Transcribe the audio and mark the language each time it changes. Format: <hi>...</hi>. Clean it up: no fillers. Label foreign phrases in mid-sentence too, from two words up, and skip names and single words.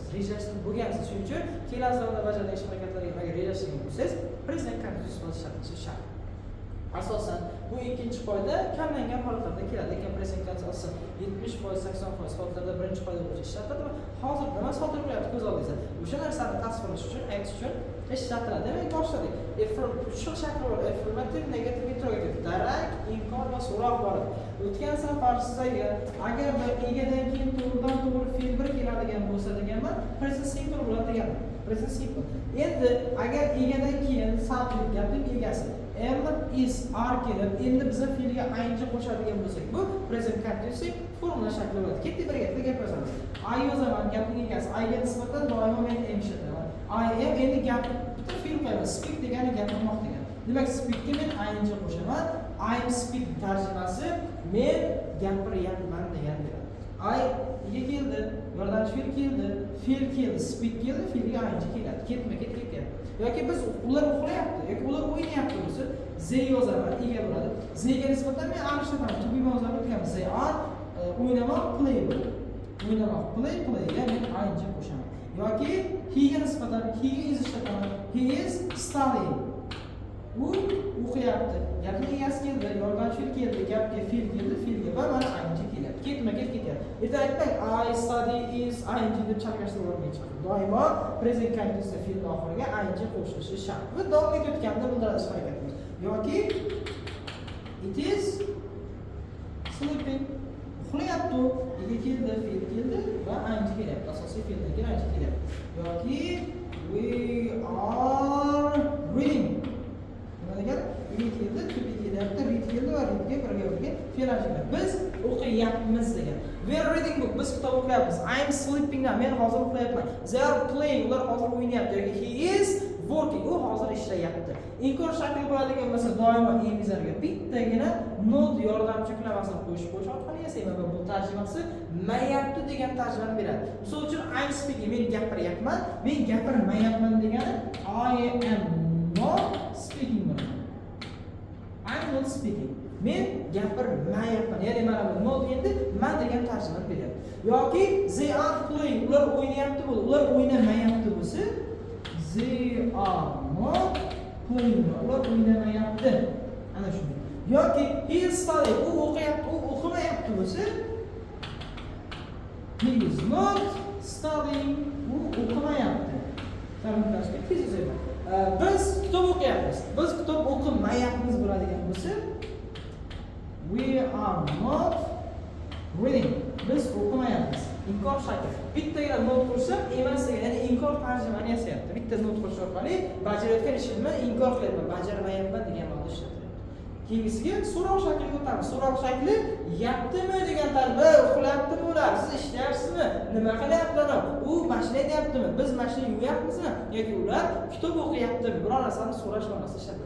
<uz>Rejalashtirib bo'lgansiz, shuning uchun kelasi zamonda bajargan ish harakatlarga agar rejalashtirgan bo'lsangiz,</uz> <en>present continuous</en> <uz>ishlatish shart. Asosan bu ikkinchi qoida kamlangan holatlarda keladi. Lekin</uz> <en>present continuous</en> <uz>70%, 80% holatlarda birinchi qoida bo'yicha ishlatiladi va hozir nima sodir bo'lyapti ko'z oldingizda. O'sha narsani tasvirlash uchun, aytish uchun ishlatiladi. Demak, boshladik. Uch xil shakli bor:</uz> <en>affirmative, negative, interrogative.</en> <uz>Darak, inkor va so'roq bor. O'tgan safar sizga agar egadan keyin to'g'ridan to'g'ri fe'l bir keladigan bo'lsa deganman,</uz> <en>present simple</en> <uz>bo'ladi deganman.</uz> <en>Present simple.</en> <uz>Endi agar egadan keyin subject gapning egasi</uz> <en>am is are</en> <uz>kelib, endi biza fe'lga ing qo'shadigan bo'lsak, bu</uz> <en>present continuous</en> <uz>formula shakli bo'ladi. Ketdi birga gapiramiz. I yozaman, gapning egasi I ga nisbatan doimo men am ishlataman.</uz> <en>I am</en> <uz>endi gap bitta fe'l qo'yaman. Speak degani gapirmoq degani. Demak, speakga men ing qo'shaman.</uz> <en>I am speak</en> <uz>tarjimasi men gapiryapman degan bo'ladi. I ga keldi, yordamchi fe'l keldi, speak keldi, fe'lga ing keladi. Ketma-ket ketyapti. Yoki biz ular uxlayapti yoki ular o'ynayapti bo'lsa, they yozaman, ega bo'ladi. They ga nisbatan men are ishlataman.</uz> <en>To be</en> <uz>yozib o'tganmiz.</uz> <en>They are</en> <uz>o'ynamoq, play bo'ladi. O'ynamoq, play ga men ing qo'shaman. Yoki he ga nisbatan</uz> <en>he is</en> <uz>ishlataman.</uz> <en>He is studying.</en> <uz>U o'qiyapti. Gapning egasi keldi, yordamchi keldi, gapga fe'l keldi, fe'lga va mana ing kelyapti. Ketma-ket ketyapti. Erta aytmang</uz> <en>I study is ing</en> <uz>deb chalkashtirib olmaychi. Doimo</uz> <en>present continuous</en> <uz>fe'l oxiriga ing qo'shilishi shart. Bu davom etayotganda bildiradi harakatimiz.</uz> <en>Yoki it is sleeping.</en> <uz>Uxlayapti. Ega keldi, fe'l keldi va ing kelyapti. Asosiy fe'ldan keyin ing kelyapti.</uz> <en>Yoki we are reading.</en> <uz>Read keldi,</uz> <en>to be</en> <uz>kelyapti, read keldi va readga birga fe'l ajraydi. Biz o'qiyapmiz degan.</uz> <en>We are reading book.</en> <uz>Biz kitob o'qiyapmiz.</uz> <en>I am sleeping now.</en> <uz>Men hozir uxlayapman.</uz> <en>They are playing.</en> <uz>Ular hozir o'ynayapti.</uz> <en>Yoki he is working.</en> <uz>U hozir ishlayapti. Inkor shakli bo'ladigan bo'lsa, doimo emizarga bittagina not yordamchi klamasini qo'shib orqali yasayman va bu tarjimasi mayapti degan tarjimani beradi. Misol uchun</uz> <en>I am speaking.</en> <uz>Men gapiryapman. Men gapirmayapman degani</uz> <en>I am not speaking. I'm not speaking.</en> <uz>Men gapirmayapman. Ya'ni mana bu not endi men degan tarjimani beryapti.</uz> <en>Yoki they are playing.</en> <uz>Ular o'ynayapti bo'ldi. Ular o'ynamayapti bo'lsa,</uz> <en>they are not playing.</en> <uz>Ular o'ynamayapti. Ana shunday. Yoki</uz> <en>he is studying.</en> <uz>U o'qiyapti, u o'qimayapti bo'lsa,</uz> <en>he is not studying.</en> <uz>U o'qimayapti. Ta'minlashga tez yozayman. Biz kitob o'qiyapmiz. Biz kitob o'qimayapmiz bo'ladigan bo'lsa,</uz> <en>we are not reading.</en> <uz>Biz o'qimayapmiz. Inkor shakli. Bittagina not qo'shsam, emas degan, ya'ni inkor tarjimani yasayapti. Bitta not qo'shish orqali bajarayotgan ishimni inkor qilyapman, bajarmayapman degan ma'noda ishlatiladi. Keyingisiga so'roq shakliga o'tamiz. So'roq shakli yaptimi degan tarjima, uxlayaptimi ular, siz ishlayapsizmi, nima qilyaptilar, u mashina haydayaptimi, biz mashina yuvayapmizmi yoki ular kitob o'qiyaptimi, biror narsani so'rash ma'nosida ishlatiladi.</uz>